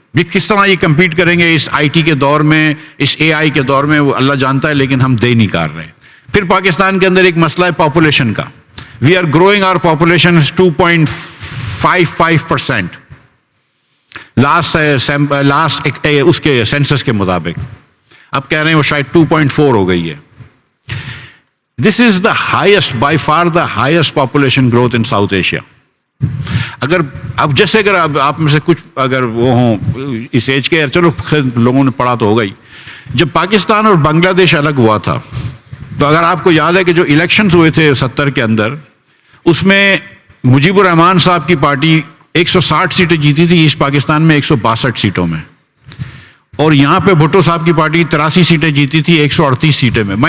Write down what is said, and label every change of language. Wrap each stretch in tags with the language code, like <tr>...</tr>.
<ur>یہ کس طرح یہ کمپیٹ کریں گے اس آئی ٹی کے دور میں، اس اے آئی کے دور میں، وہ اللہ جانتا ہے، لیکن ہم دے نہیں کر رہے. پھر پاکستان کے اندر ایک مسئلہ ہے پاپولیشن کا.</ur> <en>we are growing our population</en> <ur>2.55% last اس کے سینسس کے مطابق. اب کہہ رہے ہیں وہ شاید 2.4 ہو گئی ہے.</ur> <en>This is the highest, by far the highest population growth in South Asia.</en> <ur>اگر اب جیسے اگر آپ میں سے کچھ اگر وہ ہوں اس ایج کے، چلو لوگوں نے پڑھا تو ہوگا ہی، جب پاکستان اور بنگلہ دیش الگ ہوا تھا، تو اگر آپ کو یاد ہے کہ جو الیکشنز ہوئے تھے 70 کے اندر، اس میں مجیب الرحمان صاحب کی پارٹی 160 سیٹیں جیتی تھی ایسٹ پاکستان میں 162 سیٹوں میں، اور یہاں پہ بھٹو صاحب کی پارٹی 83 سیٹیں جیتی تھی 138 سیٹیں میں.</ur>